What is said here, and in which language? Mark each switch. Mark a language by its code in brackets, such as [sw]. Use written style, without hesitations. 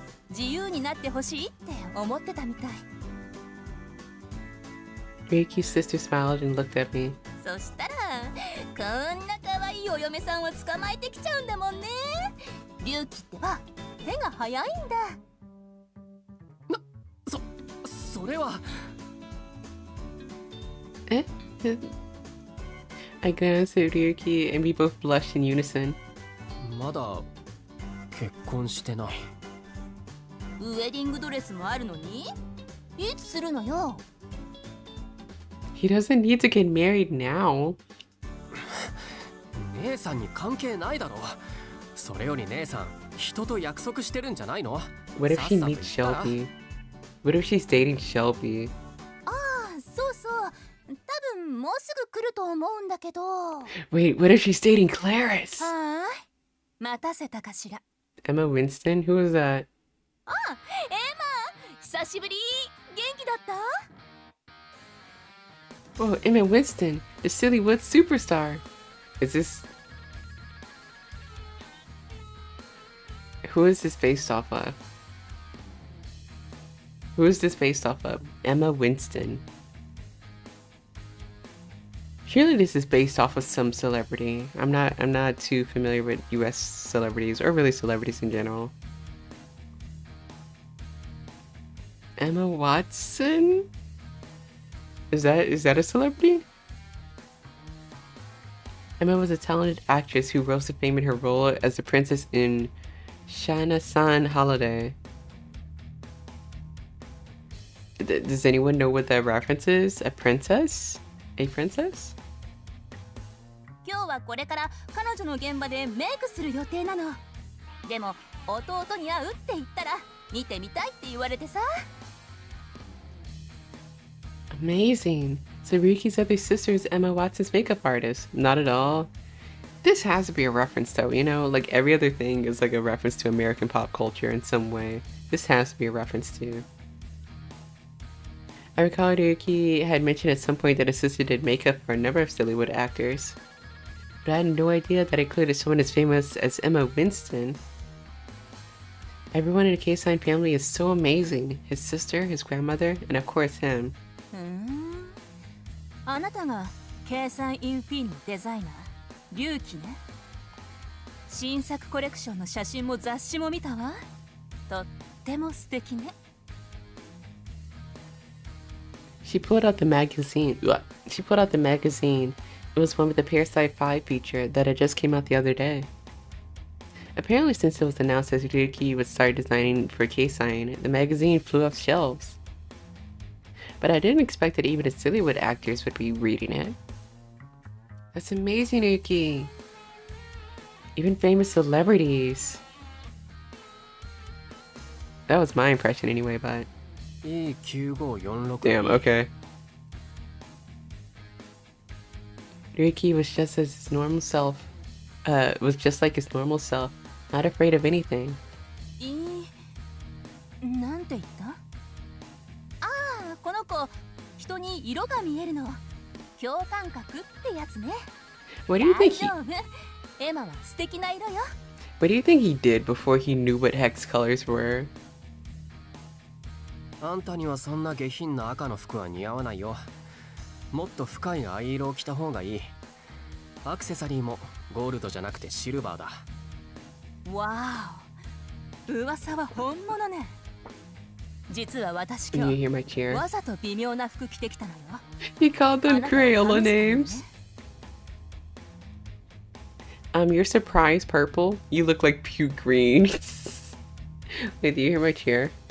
[ja] 自由になってほしいって思ってたみたい。 [en] Ryuki's sister smiled and looked at me. [ja] そしたらこんな可愛いお嫁さんを捕まえてきちゃうんだもんね。龍騎ってば手が早いんだ。それは。 Eh? [en] I glanced at Ryuki and we both blushed in unison. [ja] まだ結婚してない。ウェディングドレスもあるのにいつするのよ。 [en] He doesn't need to get married now. [ja] 姉さんに関係ないだろ。それより姉さん、人と約束してるんじゃないの？ [en] What if she meets Shelby? What if she's dating Shelby? [ja] ああ、そうそう。多分もうすぐ来ると思うんだけど。 [en] Wait, what if she's dating Clarice? [ja] はーい。待たせたかしら。 [en] Emma Winston? Who was that? [ja] あ、エマ、久しぶり。元気だった？ [en] Oh, Emma Winston, the Sillywood superstar. Is this... Who is this based off of? Who is this based off of? Emma Winston. Surely this is based off of some celebrity. I'm not too familiar with US celebrities or really celebrities in general. Emma Watson? Is that a celebrity? Emma was a talented actress who rose to fame in her role as the princess in Shana-san Holiday. Does anyone know what that reference is? A princess? A princess? [ja] 今日はこれから彼女の現場でメイクする予定なの。でも弟に会うって言ったら見てみたいって言われてさ。 [en] Amazing. So Ryuki's other sister is Emma Watson's makeup artist. Not at all. This has to be a reference though, you know? Like every other thing is like a reference to American pop culture in some way. This has to be a reference too. I recall Ryuki had mentioned at some point that his sister did makeup for a number of Sillywood actors. But I had no idea that it included someone as famous as Emma Winston. Everyone in the K-Sign family is so amazing. His sister, his grandmother, and of course him. [ja] あなたが計算インフィンのデザイナー、龍騎ね。新作コレクションの写真も雑誌も見たわ。とっても素敵ね。 [en] She pulled out the magazine. She pulled out the magazine. It was one with the Parasite 5 feature that had just came out the other day. Apparently, since it was announced that Ryuki would start designing for K-Sign, the magazine flew off shelves. But I didn't expect that even the Sillywood actors would be reading it. That's amazing, Ryuki. Even famous celebrities. That was my impression anyway, but... Damn, okay. Ryuki was just as his normal self. Was just like his normal self. Not afraid of anything. [ja] なんて言った？ああ、この子、人に色が見えるの。共感覚ってやつね。 [en] What do you think he... [ja] 大丈夫。エマは素敵な色よ。 [en] What do you think he did before he knew what hex colors were? [ja] あんたにはそんな下品な赤の服は似合わないよ。もっと深い藍色を着た方がいい。アクセサリーもゴールドじゃなくてシルバーだ。わお、噂は本物ね。実は私今 [en] Can you hear [ja] 日 [en] my cheer? [ja] わざと微妙な服着てきたのよ。 [en] He called them Crayola names. You're surprised purple? You look like puke green. Wait, do you hear my cheer?